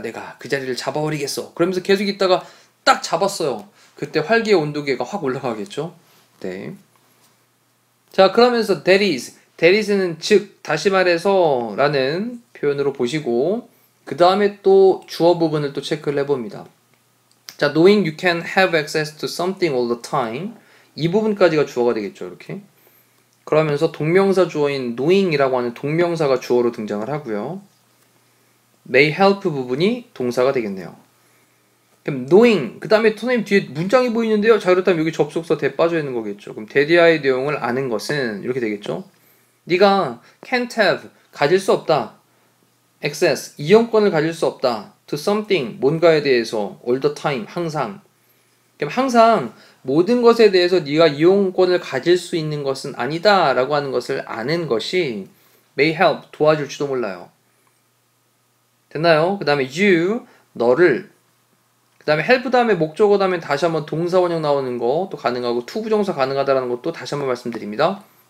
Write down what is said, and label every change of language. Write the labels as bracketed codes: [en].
[ko] 내가 그 자리를 잡아버리겠어. 그러면서 계속 있다가 딱 잡았어요. 그때 활기의 온도계가 확 올라가겠죠. 네. 자, 그러면서 that is는 즉, 다시 말해서 라는 표현으로 보시고 그 다음에 또 주어 부분을 또 체크를 해봅니다. [en] 자, knowing you can have access to something all the time. [ko] 이 부분까지가 주어가 되겠죠. 이렇게. 그러면서 동명사 주어인 knowing이라고 하는 동명사가 주어로 등장을 하고요. [en] may help [ko] 부분이 동사가 되겠네요. 그럼 knowing, 그 다음에 선생님 뒤에 문장이 보이는데요. 자, 그렇다면 여기 접속사 대 빠져 있는 거겠죠. 그럼 대디아의 내용을 아는 것은 이렇게 되겠죠. 네가 [en] can't have, [ko] 가질 수 없다. access, 이용권을 가질 수 없다. [en] to something, [ko] 뭔가에 대해서 [en] all the time, [ko] 항상. 그럼 항상 모든 것에 대해서 네가 이용권을 가질 수 있는 것은 아니다 라고 하는 것을 아는 것이 [en] may help, [ko] 도와줄지도 몰라요. 됐나요? 그 다음에 you, 너를. 그 다음에 help 다음에 목적어 다음에 다시 한번 동사 원형 나오는 거 또 가능하고 to 부정사 가능하다라는 것도 다시 한번 말씀드립니다.